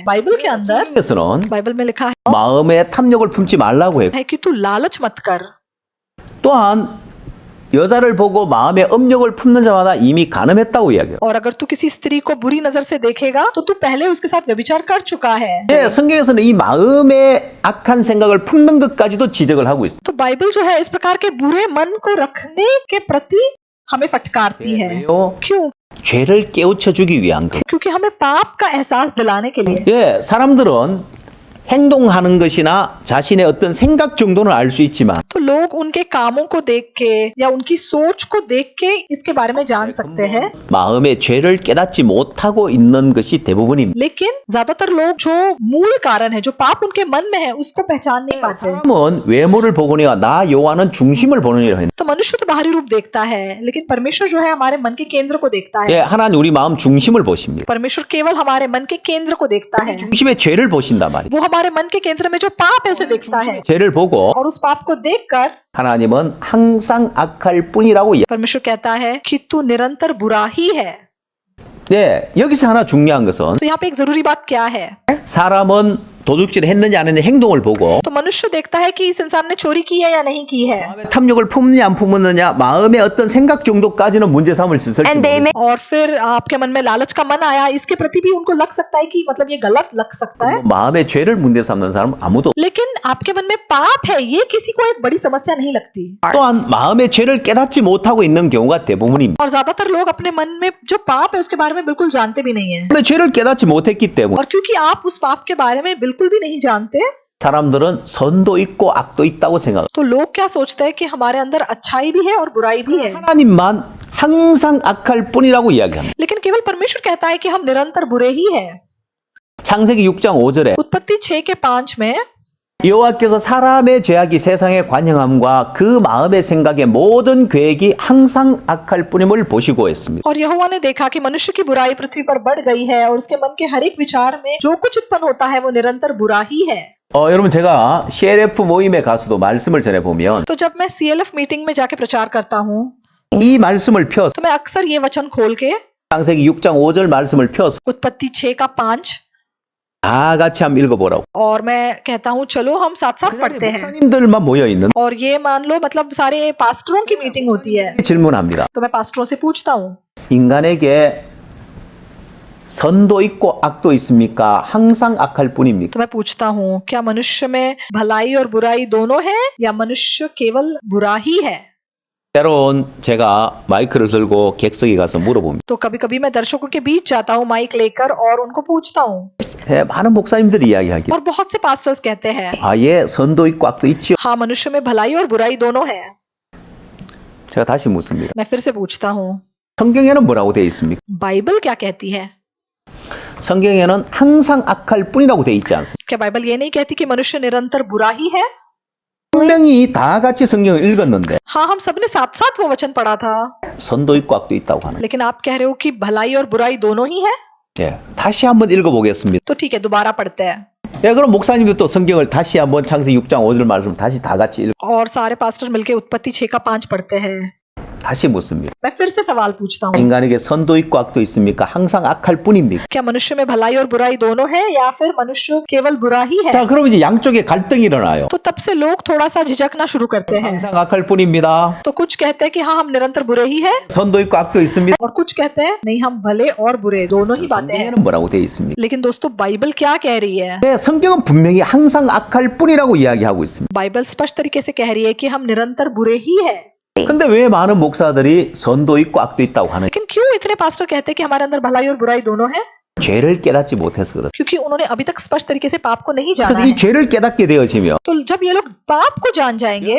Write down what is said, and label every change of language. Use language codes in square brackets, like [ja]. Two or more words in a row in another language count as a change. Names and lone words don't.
[hi] बाइबल के अंदर, [ko] 성경에서는 [hi] बाइबल में लिखा [ko] 마음에 탐욕을 품지 말라고 해요. [hi] है कि तू लालच मत कर। [ko] 또한 여자를 보고 마음에 음욕을 품는 자마다 이미 간음했다고 이야기해요. [hi] और अगर तू किसी स्त्री को बुरी नजर से देखेगा तो तू पहले उसके साथ व्यभिचार कर चुका है। [ko] 예, 성경에서는 이 마음에 악한 생각을 품는 것까지도 지적을 하고 있어요. [hi] तो बाइबल जो है इस प्रकार के बुरे मन को रखने के प्रति हमें फटकारती है। [ko] 왜요? [hi] क्यों? [ko] 죄를 깨우쳐 주기 위한 거. [hi] क्योंकि हमें पाप का एहसास दिलाने के लिए। [ko] 예, 사람들은 행동하는 것이나 자신의 어떤 생각 정도는 알 수 있지만 [hi] तो लोग उनके कामों को देख के या उनकी सोच को देख के इसके बारे में जान सकते हैं, [ko] 마음의 죄를 깨닫지 못하고 있는 것이 대부분입니다. [hi] लेकिन ज्यादातर लोग जो मूल कारण है, जो पाप उनके मन में है, उसको पहचान नहीं पाते। [ko] 사람은 외모를 보거니와 나 여호와는 중심을 보느니라 했는데 [hi] तो मनुष्य तो बाहरी रूप देखता है, लेकिन परमेश्वर जो है हमारे मन के केंद्र को देखता है। [ko] 예, 하나님 우리 마음 중심을 보십니다. [hi] परमेश्वर केवल हमारे मन के केंद्र को देखता है। [ko] 중심의 죄를 보신단 말이에요. [hi] वो हमारे मन के केंद्र में जो पाप है उसे देखता है, [ko] 죄를 보고 [hi] और उस पाप को देखकर [ko] 하나님은 항상 악할 뿐이라고 이야기해요. [hi] परमेश्वर कहता है कि तू निरंतर बुरा ही है। [ko] 네, 여기서 하나 중요한 것은 [hi] तो यहाँ पे एक जरूरी बात क्या है? [ko] 사람은 도둑질을 했는지 안 했는지 행동을 보고 [hi] तो मनुष्य देखता है कि इस इंसान ने चोरी की है या नहीं की है, [ko] 탐욕을 품느냐 안 품느냐 마음의 어떤 생각 정도까지는 문제 삼을 수 있을지 모르겠어요. [hi] और फिर आपके मन में लालच का मन आया, इसके प्रति भी उनको लग सकता है कि मतलब ये गलत लग सकता है, [ko] 마음의 죄를 문제 삼는 사람 아무도 [hi] लेकिन आपके मन में पाप है ये किसी को एक बड़ी समस्या नहीं लगती। [ko] 또한 마음의 죄를 깨닫지 못하고 있는 경우가 대부분입니다. [hi] और ज्यादातर लोग अपने मन में जो पाप है उसके बारे में बिल्कुल जानते भी नहीं है, [ko] 마음의 죄를 깨닫지 못했기 때문에 [hi] और क्योंकि आप उस पाप के बारे में बिल्कुल भी नहीं जानते [ko] 사람들은 선도 있고 악도 있다고 생각합니다. [hi] तो लोग क्या सोचते हैं कि हमारे अंदर अच्छाई भी है और बुराई भी है, [ko] 하나님만 항상 악할 뿐이라고 이야기합니다. [hi] लेकिन केवल परमेश्वर कहता है कि हम निरंतर बुरे ही हैं। [ko] 창세기 6장 5절에 [hi] उत्पत्ति 6 के 5 में [ko] 여호와께서 사람의 죄악이 세상에 관영함과 그 마음의 생각의 모든 계획이 항상 악할 뿐임을 보시고 했습니다. [hi] और यहोवा ने देखा कि मनुष्य की बुराई पृथ्वी पर बढ़ गई है और उसके मन के हर एक विचार में जो कुछ उत्पन्न होता है वो निरंतर बुरा ही है। [ko] 여러분 제가 CLF 모임에 가서도 말씀을 전해 보면 [hi] तो जब मैं CLF मीटिंग में जाके प्रचार करता हूँ [ko] 이 말씀을 펴서 [hi] तो मैं अक्सर ये वचन खोल के [ko] 창세기 6장 5절 말씀을 펴서 [hi] उत्पत्ति 6 का 5 [ko] 다 같이 한번 읽어보라고. [hi] और मैं कहता हूँ चलो हम साथ साथ पढ़ते हैं, [ko] 목사님들만 모여 있는 [hi] और ये मान लो मतलब सारे पास्टरों की मीटिंग होती है। [ko] 질문합니다. [hi] तो मैं पास्टरों से पूछता हूँ [ko] 인간에게 선도 있고 악도 있습니까? 항상 악할 뿐입니까? [hi] तो मैं पूछता हूँ क्या मनुष्य में भलाई और बुराई दोनों है या मनुष्य केवल बुरा ही है? [ko] 때론 제가 마이크를 들고 객석에 가서 물어봅니다. [hi] तो कभी कभी मैं दर्शकों के बीच जाता हूँ माइक लेकर और उनको पूछता हूँ, [ko] 많은 목사님들이 이야기하기를 [hi] और बहुत से पास्टर्स कहते हैं [ko] 예, 선도 있고 악도 있지요. [hi] हाँ मनुष्य में भलाई और बुराई दोनों है। [ko] 제가 다시 묻습니다. [hi] मैं फिर से पूछता हूँ [ko] 성경에는 뭐라고 되어 있습니까? [hi] बाइबल क्या कहती है? [ko] 성경에는 항상 악할 뿐이라고 되어 있지 않습니까? [hi] क्या बाइबल ये नहीं कहती कि मनुष्य निरंतर बुरा ही है? [ko] 분명히 다 같이 성경을 읽었는데 [hi] हाँ हम सबने साथ साथ वो वचन पढ़ा था, [ko] 선도 있고 악도 있다고 하는. [hi] लेकिन आप कह रहे हो कि भलाई और बुराई दोनों ही है। [ko] 예, 다시 한번 읽어보겠습니다. [hi] तो ठीक है दोबारा पढ़ते हैं, [ko] 예, 그럼 목사님도 또 성경을 다시 한번 창세기 6장 5절 말씀 다시 다 같이 읽. [hi] और सारे पास्टर मिलके उत्पत्ति 6 का 5 पढ़ते हैं। [ko] 다시 묻습니다. [hi] मैं फिर से सवाल पूछता हूँ [ko] 인간에게 선도 있고 악도 있습니까? 항상 악할 뿐입니까? [hi] क्या मनुष्य में भलाई और बुराई दोनों है या फिर मनुष्य केवल बुरा ही है? [ko] 자, 그럼 이제 양쪽에 갈등이 일어나요. [hi] तो तब से लोग थोड़ा सा झिझकना शुरू करते हैं। [ko] 항상 악할 뿐입니다. [hi] तो कुछ कहते हैं कि हाँ हम निरंतर बुरे ही है, [ko] 선도 있고 악도 있습니다. [hi] और कुछ कहते हैं नहीं हम भले और बुरे दोनों ही बातें हैं। [ko] 성경에는 뭐라고 되어 있습니까? [hi] लेकिन दोस्तों बाइबल क्या कह रही है? [ko] 네, 성경은 분명히 항상 악할 뿐이라고 이야기하고 있습니다. [hi] बाइबल स्पष्ट तरीके से कह रही है कि हम निरंतर बुरे ही है। [ko] 근데 왜 많은 목사들이 선도 있고 악도 있다고 하는? [hi] लेकिन क्यों इतने पास्टर कहते हैं कि हमारे अंदर भलाई और बुराई दोनों है? [ko] 죄를 깨닫지 못해서 그렇다. [hi] क्योंकि उन्होंने अभी तक स्पष्ट तरीके से पाप को नहीं जाना [ko] 그래서 [hi] है। [ko] 이 죄를 깨닫게 되어지면 [hi] तो जब ये लोग पाप को जान जाएंगे,